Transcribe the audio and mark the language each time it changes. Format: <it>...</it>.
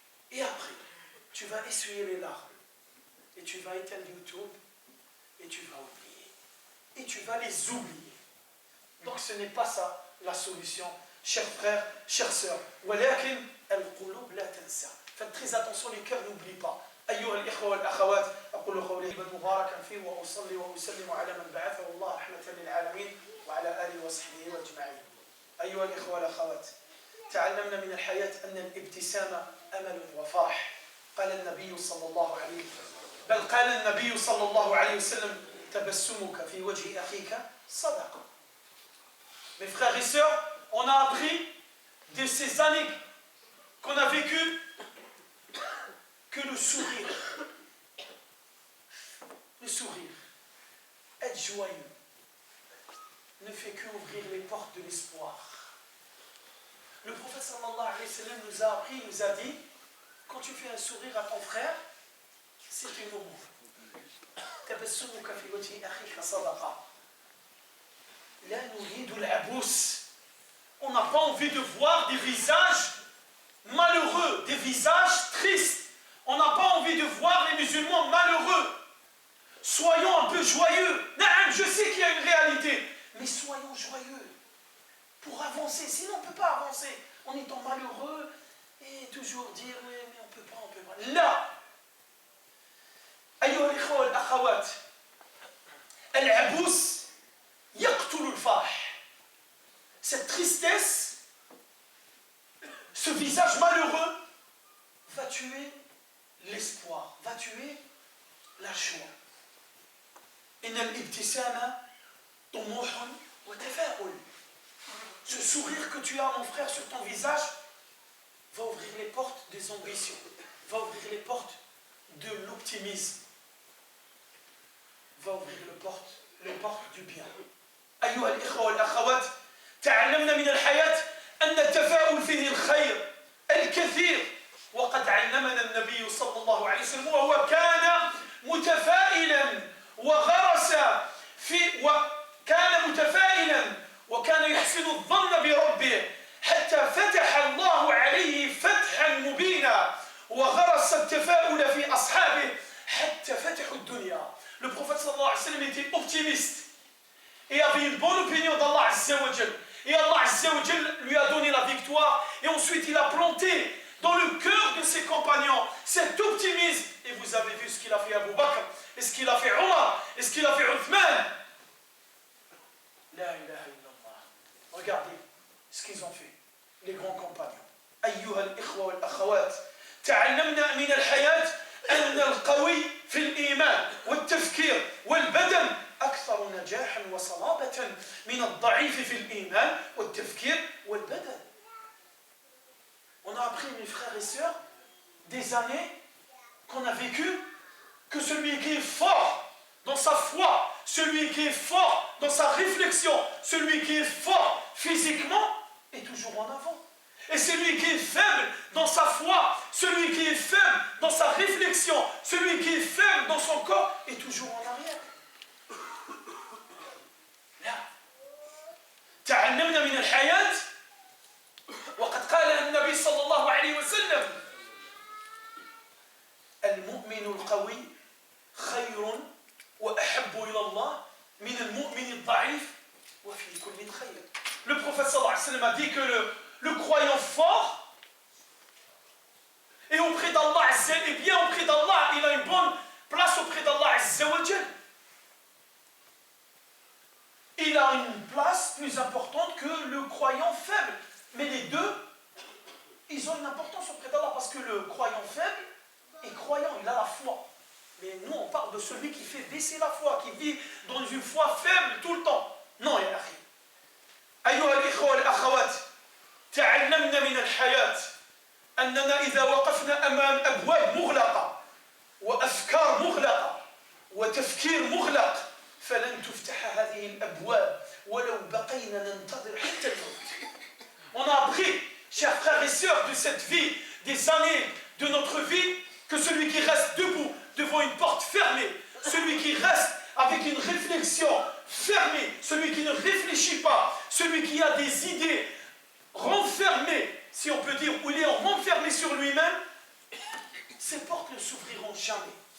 <fr>Et après, tu vas essuyer les larmes. Et tu vas éteindre YouTube, et tu vas oublier. Et tu vas les oublier. Donc ce n'est pas ça la solution, chers frères, chères sœurs.</fr> <ar>ولكن القلوب لا تنسى.</ar> <fr>Faites très attention, les cœurs n'oublient pas.</fr> <ar>أيها الإخوة والأخوات، أقول قولي مباركا فيه وأصلي وأسلم على من بعثه الله رحمة للعالمين وعلى آله وصحبه أجمعين. أيها الإخوة والأخوات، تعلمنا من الحياة أن الابتسامة أمل وفرح. قال النبي صلى الله عليه وسلم بل قال النبي صلى الله عليه وسلم تبسمك في وجه أخيك صدقة.</ar> <fr>Mes frères et sœurs, on a appris de ces années qu'on a vécues que le sourire, être joyeux, ne fait qu'ouvrir les portes de l'espoir. Le prophète sallallahu alayhi wa sallam nous a appris, nous a dit, quand tu fais un sourire à ton frère, c'est une aumône.</fr> <ar>تبسمك في وجه أخيك صدقة. لا نريد العبوس.</ar> <fr>On n'a pas envie de voir des visages malheureux, des visages tristes. On n'a pas envie de voir les musulmans malheureux. Soyons un peu joyeux. Je sais qu'il y a une réalité, mais soyons joyeux pour avancer. Sinon, on ne peut pas avancer en étant malheureux et toujours dire mais on ne peut pas.</fr> <ar>Là, أيها الإخوة والأخوات، العبوس يقتل الفرح.</ar> <fr>Cette tristesse, ce visage malheureux va tuer l'espoir, va tuer la joie.</fr> <ar>إن الابتسامة طموح وتفاؤل.</ar> <fr>Ce sourire que tu as, mon frère, sur ton visage va ouvrir les portes des ambitions, va ouvrir les portes de l'optimisme, va ouvrir les portes du bien.</fr> <ar>أيها الإخوة والأخوات، تعلمنا من الحياة أن التفاؤل فيه الخير الكثير، وقد علمنا النبي صلى الله عليه وسلم وهو كان متفائلا وكان يحسن الظن بربه حتى فتح الله عليه فتحا مبينا وغرس التفاؤل في أصحابه حتى فتحوا الدنيا.</ar> <fr>Le prophète sallallahu alayhi wa sallam était optimiste et avait une bonne opinion d'Allah Azza wa Jal. Et Allah Azza wa Jal lui a donné la victoire et ensuite il a planté dans le cœur de ses compagnons cet optimisme. Et vous avez vu ce qu'il a fait Abu Bakr, et ce qu'il a fait Omar, et ce qu'il a fait Uthman.</fr> <ar>La ilaha illallah.</ar> <fr>Regardez ce qu'ils ont fait, les grands compagnons.</fr> <ar>أيها الإخوة والأخوات تعلمنا من الحياة أن القوي في الإيمان والتفكير والبدن أكثر نجاحا وصلابة من الضعيف في الإيمان والتفكير والبدن.</ar> <fr>On a appris, mes frères et sœurs, des années qu'on a vécues, que celui qui est fort dans sa foi, celui qui est fort dans sa réflexion, celui qui est fort physiquement, est toujours en avant. Et celui qui est faible dans sa foi, celui qui est faible dans sa réflexion, celui qui est faible dans son corps, est toujours en arrière. Là.</fr> <ar>تعلمنا من الحياة وقد قال النبي صلى الله عليه وسلم المؤمن القوي خير وأحب إلى الله من المؤمن الضعيف وفي كل خير.</ar> <fr>Le prophète sallallahu alayhi wa sallam a dit que le croyant fort est auprès d'Allah, et bien auprès d'Allah, il a une bonne place auprès d'Allah Azza wa Jal. Il a une place plus importante que le croyant faible. Mais les deux, ils ont une importance auprès d'Allah parce que le croyant faible est croyant, il a la foi. Mais nous, on parle de celui qui fait baisser la foi, qui vit dans une foi faible tout le temps. Non,</fr> <ar>ya akhi. أيها الإخوة والأخوات تعلمنا من الحياة أننا إذا وقفنا أمام أبواب مغلقة وأفكار مغلقة وتفكير مغلق فلن تفتح هذه الأبواب ولو بقينا ننتظر حتى الموت.</ar> <fr>On a appris, chers frères et sœurs, de cette vie, des années de notre vie, que celui qui reste debout devant une porte fermée, celui qui reste avec une réflexion fermée, celui qui ne réfléchit pas, celui qui a des idées renfermées, si on peut dire, où il est renfermé sur lui-même, ces portes ne s'ouvriront jamais.</fr>